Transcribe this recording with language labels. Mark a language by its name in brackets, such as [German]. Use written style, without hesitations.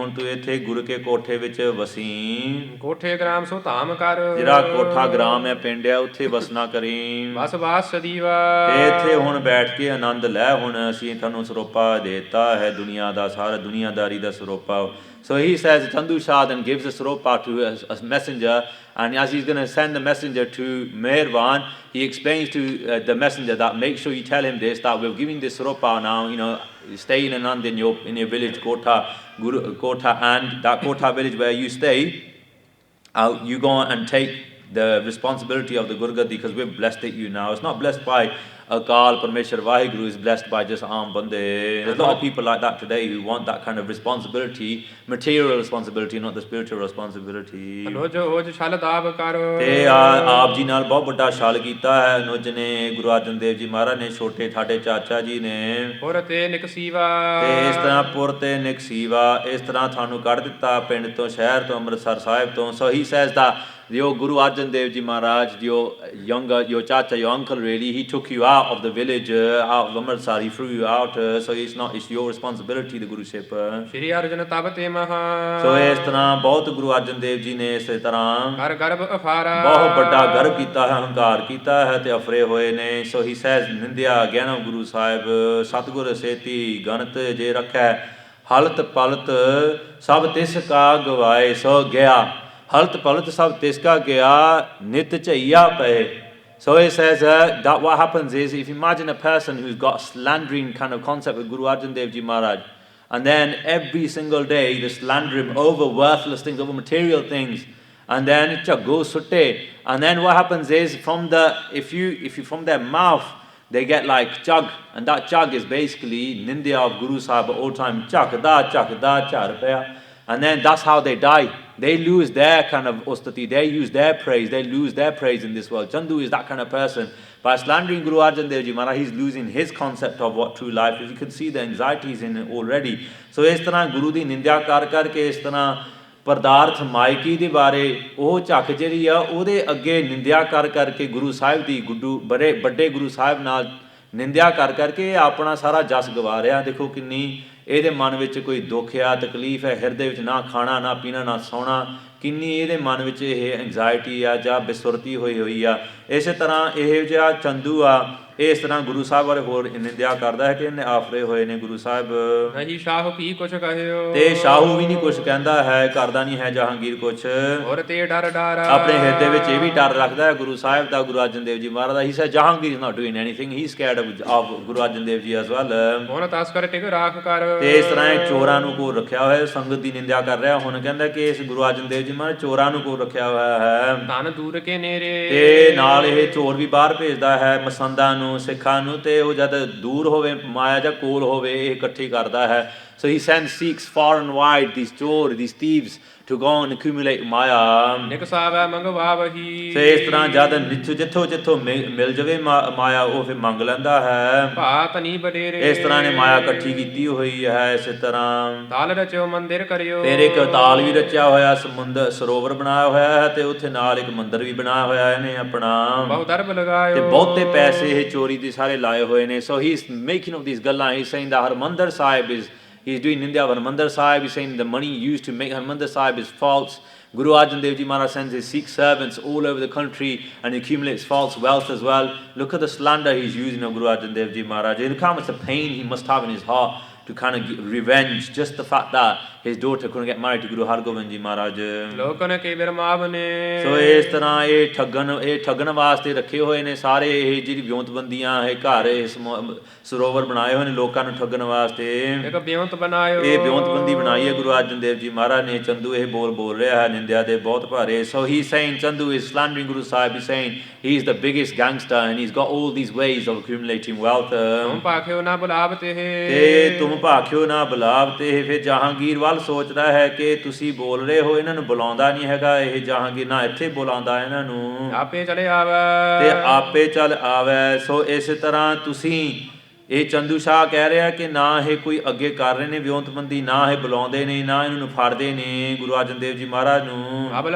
[Punjabi] ਹੁਣ ਤੂੰ ਇੱਥੇ ਗੁਰੂ ਕੇ ਕੋਠੇ ਵਿੱਚ ਵਸੀ, ਕੋਠੇ ਗ੍ਰਾਮ ਸੋ ਧਾਮ ਕਰ, ਜਿਹੜਾ ਕੋਠਾ ਗ੍ਰਾਮ ਹੈ ਪਿੰਡ ਹੈ ਉੱਥੇ ਵਸਣਾ ਕਰੀ, ਬਸ ਬਾਸ ਸਦੀਵਾ, ਤੇ ਇੱਥੇ ਹੁਣ ਬੈਠ ਕੇ ਆਨੰਦ ਲੈ। ਹੁਣ ਅਸੀਂ ਤੁਹਾਨੂੰ ਸਰੋਪਾ ਦੇਤਾ ਹੈ ਦੁਨੀਆ ਦਾ, ਸਾਰਾ ਦੁਨੀਆਦਾਰੀ ਦਾ ਸਰੋਪਾ। [English] So he says, Chandu Shah then gives a siropa to a messenger, and as he's going to send the messenger to Mehrbaan, he explains to the messenger that make sure you tell him this, that we're giving this siropa now, stay in Anand in your village, Kotha, and that Kotha village where you stay, you go and take the responsibility of the Gurgaddi, because we've blessed it you now. It's not blessed by Akal Parmeshwar Vaheguru, is blessed by just Aam Bande. There's a lot of people like that today who want that kind of responsibility, material responsibility, not the spiritual responsibility। [Punjabi] Anuj Os ਛਲ ਦਾਬ ਕਰ, ਤੇ ਆਪ ਜੀ ਨਾਲ ਬਹੁਤ ਵੱਡਾ ਛਲ ਕੀਤਾ ਹੈ ਅਨੁਜ ਨੇ, ਗੁਰੂ ਅਰਜਨ ਦੇਵ ਜੀ ਮਹਾਰਾਜ ਨੇ, ਛੋਟੇ ਸਾਡੇ ਚਾਚਾ ਜੀ ਨੇ। ਪੁਰ ਤੇ ਨਿਕਸੀਵਾ, ਤੇ ਇਸ ਤਰ੍ਹਾਂ ਪੁਰ ਤੇ ਨਿਕਸੀਵਾ, ਇਸ ਤਰ੍ਹਾਂ ਤੁਹਾਨੂੰ ਕੱਢ ਦਿੱਤਾ ਪਿੰਡ ਤੋਂ, ਸ਼ਹਿਰ ਤੋਂ, ਅੰਮ੍ਰਿਤਸਰ ਸਾਹਿਬ ਤੋਂ। [English] So he says that your Guru Arjun Dev Ji Maharaj, your chacha, your uncle really, he took you out of the village, out of Amritsar, he threw you out, so it's your responsibility, the guruship। [Punjabi] ਸ਼੍ਰੀ ਅਰਜਨ ਤਬ ਤੇ ਮਹਾ, ਸੋ ਇਸ ਤਰ੍ਹਾਂ ਬਹੁਤ ਗੁਰੂ ਅਰਜਨ ਦੇਵ ਜੀ ਨੇ ਇਸੇ ਤਰ੍ਹਾਂ ਕਰ ਗਰਭ ਅਫਾਰਾ, ਬਹੁਤ ਵੱਡਾ ਗਰਭ ਕੀਤਾ ਹੈ, ਹੰਕਾਰ ਕੀਤਾ ਹੈ, ਤੇ ਅਫਰੇ ਹੋਏ ਨੇ। ਸੋ ਹੀ ਸਹਿਜ ਨਿੰਦਿਆ ਗਿਆਨ ਗੁਰੂ ਸਾਹਿਬ, ਸਤਿਗੁਰ ਸੇਤੀ ਗਣਤ ਜੇ ਰੱਖੈ, ਹਲਤ ਪਲਤ ਸਭ ਤਿਸ ਕਾ ਗਵਾਏ। ਸੋ ਗਿਆ ਹਲਤ ਪਲਤ ਸਭ ਤਿਸਕਾ ਗਿਆ ਨਿਤ ਝਈਆ ਪਏ. [English] So it says that what happens is, if you imagine a person who's got a slandering kind of concept with Guru Arjun Dev Ji Maharaj, and then every single day they slander him over worthless things, over material things, and then go sutte, and then what happens is if you from their mouth they get like chug, and that chug is basically nindya of Guru Sahib all time, chak da char paya. And then that's how they die. They lose their kind of ostati, they use their praise, they lose their praise in this world. Chandu is that kind of person. By slandering Guru Arjan Dev Ji Maharaj, he's losing his concept of what true life is. You can see the anxieties in it already. [Punjabi] So ਇਸ ਤਰ੍ਹਾਂ ਗੁਰੂ ਦੀ ਨਿੰਦਿਆ ਕਰ ਕਰਕੇ ਇਸ ਤਰ੍ਹਾਂ ਪਦਾਰਥ ਮਾਇਕੀ ਦੇ ਬਾਰੇ ਉਹ ਝੱਕ ਜਿਹੜੀ ਆ ਉਹਦੇ ਅੱਗੇ ਨਿੰਦਿਆ ਕਰ ਕਰਕੇ ਗੁਰੂ ਸਾਹਿਬ ਦੀ ਬੜੇ ਵੱਡੇ ਗੁਰੂ ਸਾਹਿਬ ਨਾਲ ਨਿੰਦਿਆ ਕਰ ਕਰਕੇ ਆਪਣਾ ਸਾਰਾ ਜਸ ਗਵਾ ਰਿਹਾ. ਦੇਖੋ ਕਿੰਨੀ ਇਹਦੇ ਮਨ ਵਿੱਚ ਕੋਈ ਦੁੱਖ ਆ, ਤਕਲੀਫ ਹੈ, ਹਿਰਦੇ ਵਿੱਚ ਨਾ ਖਾਣਾ ਨਾ ਪੀਣਾ ਨਾ ਸੌਣਾ, ਕਿੰਨੀ ਇਹਦੇ ਮਨ ਵਿੱਚ ਇਹ ਐਂਗਜ਼ਾਇਟੀ ਆ ਜਾਂ ਬੇਸੁਰਤੀ ਹੋਈ ਆ. ਇਸੇ ਤਰ੍ਹਾਂ ਇਹ ਜਿਹੜਾ ਚੰਦੂ ਆ ਇਸ ਤਰ੍ਹਾਂ ਗੁਰੂ ਸਾਹਿਬ ਬਾਰੇ ਹੋਰ ਨਿੰਦਿਆ ਕਰਦਾ ਹੈ ਕਿ ਇਹਨੇ ਆਫਰੇ ਹੋਏ ਨੇ ਗੁਰੂ ਸਾਹਿਬ. ਨਹੀਂ ਸ਼ਾਹੂ ਕੀ ਕੁਛ ਕਹਿਓ, ਤੇ ਸ਼ਾਹੂ ਵੀ ਨਹੀਂ ਕੁਛ ਕਹਿੰਦਾ ਹੈ, ਕਰਦਾ ਨਹੀਂ ਹੈ ਜਹਾਂਗੀਰ ਕੁਛ, ਹੋਰ ਤੇ ਡਰ ਆਪਣੇ ਹਿਰਦੇ ਵਿੱਚ ਇਹ ਵੀ ਡਰ ਰੱਖਦਾ ਹੈ ਗੁਰੂ ਸਾਹਿਬ ਦਾ, ਗੁਰੂ ਅਰਜਨ ਦੇਵ ਜੀ ਮਹਾਰਾਜ ਦਾ. [English] He said Jahangir is not doing anything, he is scared of Guru Arjan Dev ji as well. [Punjabi] ਹੁਣ ਤਸਕਰ ਟਿਕ ਰਾਖ ਕਰ, ਤੇ ਇਸ ਤਰ੍ਹਾਂ ਇਹ ਚੋਰਾਂ ਨੂੰ ਕੋਲ ਰੱਖਿਆ ਹੋਇਆ, ਸੰਗਤ ਦੀ ਨਿੰਦਿਆ ਕਰ ਰਿਹਾ. ਹੁਣ ਕਹਿੰਦਾ ਕਿ ਇਸ ਗੁਰੂ ਅਰਜਨ ਦੇਵ ਜੀ ਮਹਾਰਾਜ ਚੋਰਾਂ ਨੂੰ ਕੋਲ ਰੱਖਿਆ ਹੋਇਆ ਹੈ, ਧਨ ਦੂਰ ਕੇ ਨੇਰੇ, ਤੇ ਨਾਲ ਇਹ ਚੋਰ ਵੀ ਬਾਹਰ ਭੇਜਦਾ ਹੈ ਮਸੰਦਾਂ ਨੂੰ, ਸਿੱਖਾਂ ਨੂੰ, ਤੇ ਉਹ ਜਦ ਦੂਰ ਹੋਵੇ ਮਾਇਆ ਜਾਂ ਕੋਲ ਹੋਵੇ ਇਹ ਇਕੱਠੀ ਕਰਦਾ ਹੈ. [English] So he sends Sikhs far and wide, these chor, these thieves, to go and accumulate maya. [Punjabi] ਨਿਕਸਾਵੈ ਮੰਗਵਾਵਹੀ, ਤੇ ਇਸ ਤਰ੍ਹਾਂ ਜਦ ਜਿੱਥੋਂ ਮਿਲ ਜਾਵੇ ਮਾਇਆ ਉਹ ਫਿਰ ਮੰਗ ਲੈਂਦਾ ਹੈ. ਭਾਤ ਨੀ ਬਡੇਰੇ, ਇਸ ਤਰ੍ਹਾਂ ਨੇ ਮਾਇਆ ਇਕੱਠੀ ਕੀਤੀ ਹੋਈ ਹੈ. ਇਸੇ ਤਰ੍ਹਾਂ ਤਾਲ ਰਚਿਓ ਮੰਦਿਰ ਕਰਿਓ, ਫਿਰ ਇੱਕ ਤਾਲ ਵੀ ਰਚਿਆ ਹੋਇਆ, ਸਰੋਵਰ ਬਣਾਇਆ ਹੋਇਆ ਹੈ, ਤੇ ਉੱਥੇ ਨਾਲ ਇੱਕ ਮੰਦਿਰ ਵੀ ਬਣਾਇਆ ਹੋਇਆ ਇਹਨੇ ਆਪਣਾ, ਬਹੁਤ ਅਰਬ ਲਗਾਇਓ, ਤੇ ਬਹੁਤੇ ਪੈਸੇ ਇਹ ਚੋਰੀ ਦੇ ਸਾਰੇ ਲਾਏ ਹੋਏ ਨੇ. [English] So he is making of these ਗੱਲਾਂ, he is saying that Harmandir Sahib is, he is doing Nindya of Harmandir Sahib. He is saying the money used to make Harmandir Sahib is false. Guru Arjan Dev Ji Maharaj sends his Sikh servants all over the country and accumulates false wealth as well. Look at the slander he is using of Guru Arjan Dev Ji Maharaj. Look how much the pain he must have in his heart to kind of get revenge, just the fact that his daughter couldn't get married to Guru Hargobind Ji Maharaj. [Punjabi] ਲੋਕਨ ਕੇ ਬਿਰਮਾਵ ਨੇ, ਸੋ ਇਸ ਤਰ੍ਹਾਂ ਇਹ ਠੱਗਣ ਵਾਸਤੇ ਰੱਖੇ ਹੋਏ ਨੇ ਸਾਰੇ ਇਹ ਜਿਹੜੀ ਵਿਉਂਤਬੰਦੀਆਂ ਇਹ ਘਰ ਇਹ ਸਰੋਵਰ ਬਣਾਏ ਹੋਏ ਨੇ ਲੋਕਾਂ ਨੂੰ ਠੱਗਣ ਵਾਸਤੇ. ਇੱਕ ਵਿਉਂਤ ਬਣਾਇਓ, ਇਹ ਵਿਉਂਤਬੰਦੀ ਬਣਾਈ ਹੈ ਗੁਰੂ ਅਰਜਨ ਦੇਵ ਜੀ ਮਹਾਰਾਜ ਨੇ. ਚੰਦੂ ਇਹ ਬੋਲ ਰਿਹਾ ਹੈ ਨਿੰਦਿਆ ਦੇ ਬਹੁਤ ਭਾਰੇ. [English] So he is saying Chandu is slandering Guru Sahib. He is saying he is the biggest gangster and he's got all these ways of accumulating wealth. [Punjabi] ਤੁਮ ਭਾਖਿਓ ਨਾ ਬੁਲਾਵ ਤੇ, ਤੁਮ ਭਾਖਿਓ ਨਾ ਬੁਲਾਵ ਤੇ. ਫਿਰ ਜਹਾਂਗੀਰ ਵੱਲ ਸੋਚਦਾ ਹੈ ਕਿ ਤੁਸੀਂ ਬੋਲ ਰਹੇ ਹੋ, ਇਹਨਾਂ ਨੂੰ ਬੁਲਾਉਂਦਾ ਨਹੀਂ ਹੈਗਾ ਇਹ ਜਹਾਂਗੀਰ, ਨਾ ਇੱਥੇ ਬੁਲਾਉਂਦਾ ਇਹਨਾਂ ਨੂੰ, ਆਪੇ ਚਲੇ ਆਵੈ, ਤੇ ਆਪੇ ਚੱਲ ਆਵੈ. ਸੋ ਇਸੇ ਤਰ੍ਹਾਂ ਤੁਸੀਂ ਇਹ ਚੰਦੂ ਸ਼ਾਹ ਕਹਿ ਰਿਹਾ ਕਿ ਨਾ ਇਹ ਕੋਈ ਅੱਗੇ ਕਰ ਰਹੇ ਨੇ ਵਿਉਂਤਬੰਦੀ, ਨਾ ਇਹ ਬੁਲਾਉਂਦੇ ਨੇ, ਨਾ ਇਹਨਾਂ ਨੂੰ ਫੜਦੇ ਨੇ ਗੁਰੂ ਅਰਜਨ ਦੇਵ ਜੀ ਮਹਾਰਾਜ ਨੂੰ.